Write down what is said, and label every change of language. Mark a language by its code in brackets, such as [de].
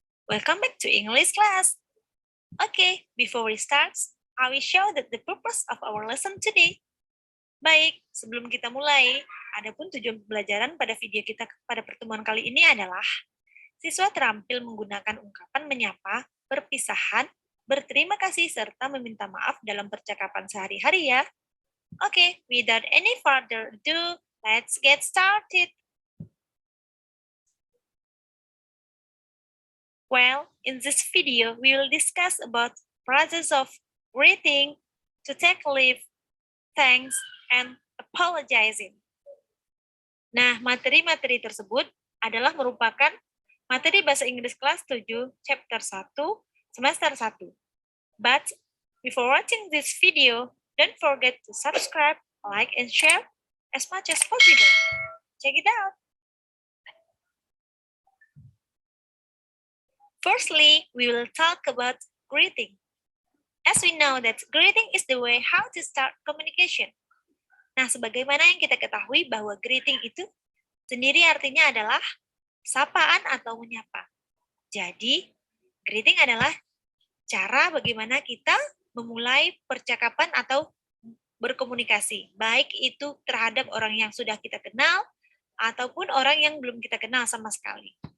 [en] Welcome back to English class. Okay, before we start, I will show that the purpose of our lesson today. [id] Baik, sebelum kita mulai, adapun tujuan pembelajaran pada video kita pada pertemuan kali ini adalah siswa terampil menggunakan ungkapan menyapa, perpisahan, berterima kasih, serta meminta maaf dalam percakapan sehari-hari ya. [en] Oke, without any further ado, let's get started. Well, in this video, we will discuss about process of greeting, to take leave, thanks, and apologizing. [id] Nah, materi-materi tersebut adalah merupakan materi Bahasa Inggris kelas 7, chapter 1, semester 1. [en] But before watching this video, don't forget to subscribe, like, and share as much as possible. Check it out. Firstly, we will talk about greeting. As we know that greeting is the way how to start communication. [id] Nah, sebagaimana yang kita ketahui bahwa greeting itu sendiri artinya adalah sapaan atau menyapa. Jadi, greeting adalah cara bagaimana kita memulai percakapan atau berkomunikasi, baik itu terhadap orang yang sudah kita kenal ataupun orang yang belum kita kenal sama sekali.